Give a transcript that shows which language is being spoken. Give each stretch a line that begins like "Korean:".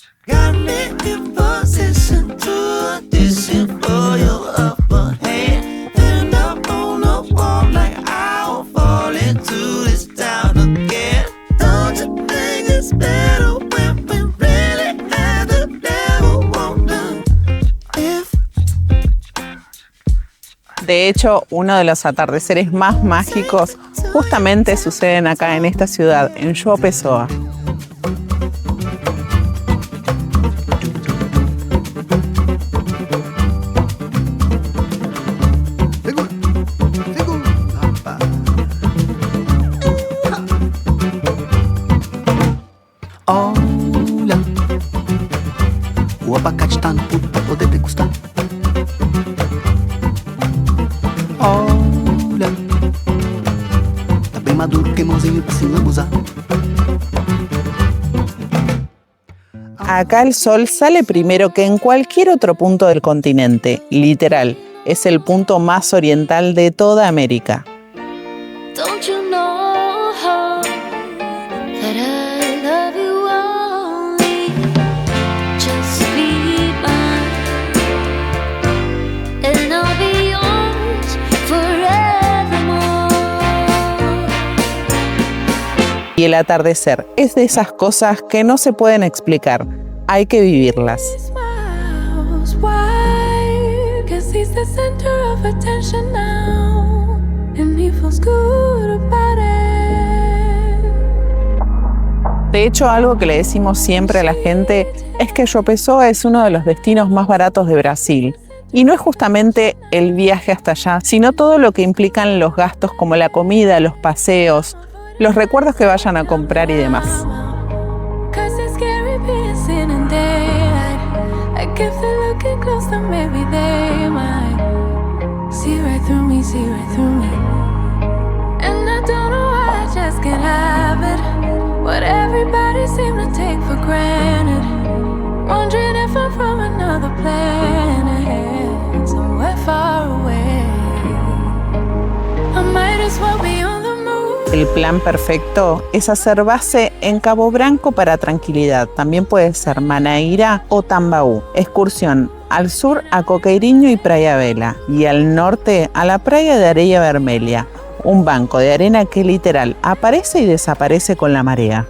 English: Got me in position to audition for your upper hand. And up on the wall like I'll fall into this town again. Don't you think it's better when we really have the devil wonder if...
Spanish: De hecho, uno de los atardeceres más mágicos justamente suceden acá en esta ciudad, en João Pessoa.
Portuguese: Olha, o abacate tá no ponto pra poder degustar. Olha, tá bem maduro, queimãozinho pra se lambuzar.
Spanish: Acá el sol sale primero que en cualquier otro punto del continente, literal. Es el punto más oriental de toda América.
English: Don't you know that I love you only? Just be mine, and I'll be yours forevermore.
Spanish: Y el atardecer es de esas cosas que no se pueden explicar, hay que vivirlas.
English: Smiles wide, 'cause he's the center of attention now, and he feels good about it.
Spanish: De hecho, algo que le decimos siempre a la gente es que João Pessoa es uno de los destinos más baratos de Brasil. Y no es justamente el viaje hasta allá, sino todo lo que implican los gastos como la comida, los paseos, los recuerdos que vayan a comprar y demás.
English: 'Cause it's scary being seen in daylight. Like if they're looking close, then maybe they might see right through me, see right through me. And I don't know why I just can't have it. What everybody seems to take for granted. Wondering if I'm from another planet, somewhere far away. I might as well be on the move.
Spanish: El plan perfecto es hacer base en Cabo Branco para tranquilidad. También puede ser Manaíra o Tambaú. Excursión al sur a Coqueiriño y Praia Vela. Y al norte a la playa de Areia Vermelha. Un banco de arena que literal aparece y desaparece con la marea.